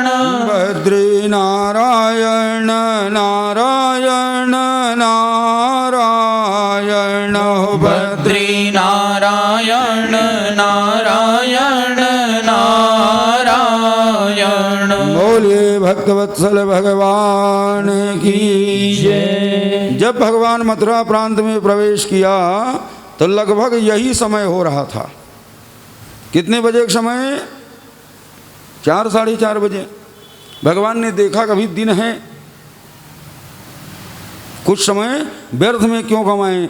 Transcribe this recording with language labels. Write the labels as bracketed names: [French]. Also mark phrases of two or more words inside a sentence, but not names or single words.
[Hindi] भद्री नारायण नारायण नारायण। भद्री नारायण नारायण नारायण। बोले भक्तवत्सल भगवान की जय। जब भगवान मथुरा प्रांत में प्रवेश किया तो लगभग यही समय हो रहा था। कितने बजे का समय? 4 साढ़े 4 बजे। भगवान ने देखा कभी दिन है, कुछ समय व्यर्थ में क्यों गंवाएं।